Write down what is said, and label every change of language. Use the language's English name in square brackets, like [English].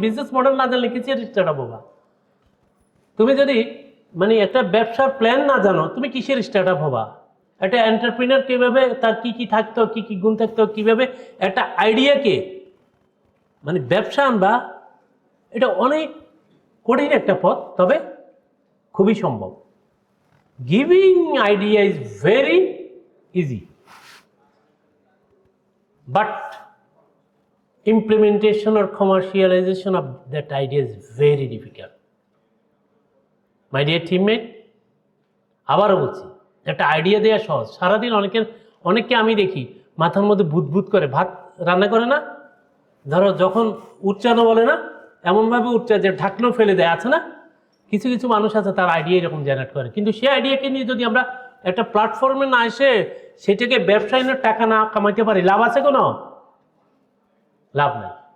[Bangla] Business model না জানলে কিসের স্টার্ট আপ হবা? তুমি যদি মানে একটা ব্যবসার প্ল্যান না জানো, তুমি কিসের স্টার্ট আপ হবা? একটা এন্টারপ্রিনার কিভাবে, তার কি কি থাকতো, কি কি গুণ থাকতো, কিভাবে একটা আইডিয়াকে মানে ব্যবসা আনবা, এটা অনেক কঠিন একটা পথ, তবে খুবই সম্ভব। [English] Giving idea is very easy, but implementation or commercialization of that idea is very difficult. My dear teammate, [Bangla] আবারও বলছি, একটা আইডিয়া দেওয়া সহজ। সারাদিন অনেককে আমি দেখি মাথার মধ্যে বুদবুদ করে, ভাত রান্না করে না, ধরো যখন উচ্চারণ বলে না, এমনভাবে উচ্চার যে ঢাকলেও ফেলে দেয়, আছে না? কিছু কিছু মানুষ আছে তার আইডিয়া এরকম জেনারেট করে, কিন্তু সেই আইডিয়াকে নিয়ে যদি আমরা একটা প্ল্যাটফর্মে না এসে সেটাকে ব্যবসায় টাকা না কামাইতে পারি, লাভ আছে কোনো? লাভ নাই।